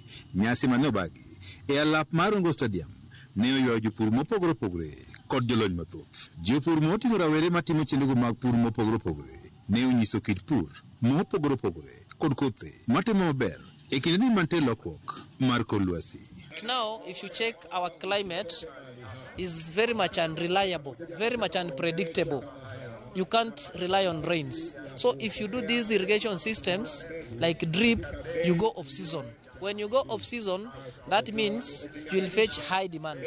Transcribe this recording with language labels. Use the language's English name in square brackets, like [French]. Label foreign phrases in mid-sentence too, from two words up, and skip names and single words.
[Luo (Kenya and Tanzania)] Nyasi manobagi e alap mar Ongo Stadium ne oywayo jopur mopogore opogore kod jolony mathoth. Jopur moting'o rawere matimo chenro mag pur mopogore opogore ne onyiso kit pur mopogore opogore kod kothe matimo maber e kinde ni mantie lokruok mar kor lwasi. [English] Now, if you check, our climate is very much unreliable, very much unpredictable. You can't rely on rains. So if you do these irrigation systems like drip, you go off season. When you go off season, that means you will fetch high demands.